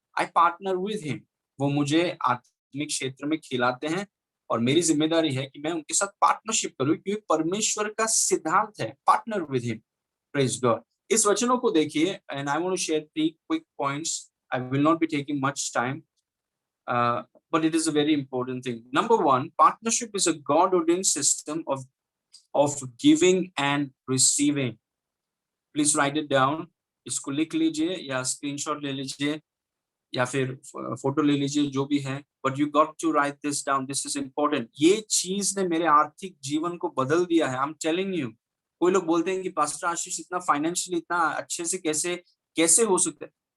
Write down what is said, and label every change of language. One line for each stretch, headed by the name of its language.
English: I partner with him.
Hindi: वो मुझे आत्मिक क्षेत्र में खिलाते हैं, और मेरी जिम्मेदारी है कि मैं उनके साथ पार्टनरशिप करूं, क्योंकि परमेश्वर का सिद्धांत है
English: Partner with him. Praise God.
Hindi: इस वचनों को देखिए,
English: And I want to share 3 quick points. I will not be taking much time, but it is a very important thing. Number one, partnership is a God ordained system of giving and receiving. Please write it down.
Hindi: इसको लिख लीजिए या screenshot ले लीजिए या फिर photo ले लीजिए, जो भी है।
English: But you got to write this down, this is important.
Hindi: ये चीज ने मेरे आर्थिक जीवन को बदल दिया है।
English: I am telling you.
Hindi: कोई लोग बोलते हैं कि पास्टर आशीष इतना फाइनेंशियली इतना अच्छे से कैसे कैसे हो सकता है।